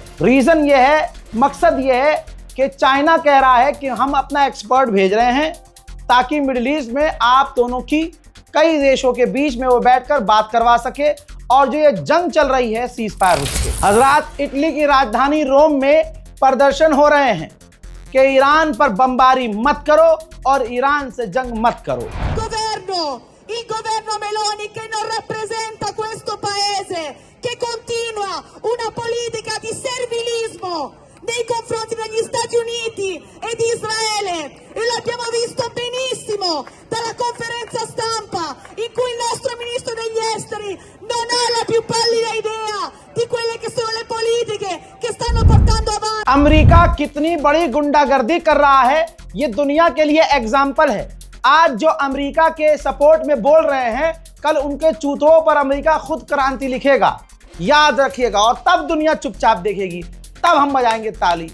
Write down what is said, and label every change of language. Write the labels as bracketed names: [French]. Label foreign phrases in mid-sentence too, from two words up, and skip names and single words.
[Hindi] रीजन ये है, मकसद ये है कि चाइना कह रहा है कि हम अपना एक्सपर्ट भेज रहे हैं ताकि मिडिल ईस्ट में आप दोनों की, कई देशों के बीच में वो बैठकर बात करवा सके और जो ये जंग चल रही है [English] cease fire [Hindi] हो सके। हजरात, इटली की राजधानी रोम में प्रदर्शन हो रहे हैं कि ईरान पर बमबारी मत करो और ईरान से जंग मत करो। [Italian] Il governo Meloni che non rappresenta questo paese, che continua una politica di servilismo nei confronti degli Stati Uniti e di Israele, e l'abbiamo visto benissimo dalla conferenza stampa in cui il nostro ministro degli esteri non ha la più pallida idea di quelle che sono le politiche che stanno portando avanti। [Hindi] अमेरिका कितनी बड़ी गुंडागर्दी कर रहा है, ये दुनिया के लिए एग्जाम्पल है। आज जो अमेरिका के सपोर्ट में बोल रहे हैं, कल उनके चूतों पर अमेरिका खुद क्रांति लिखेगा, याद रखिएगा। और तब दुनिया चुपचाप देखेगी, तब हम बजाएंगे ताली।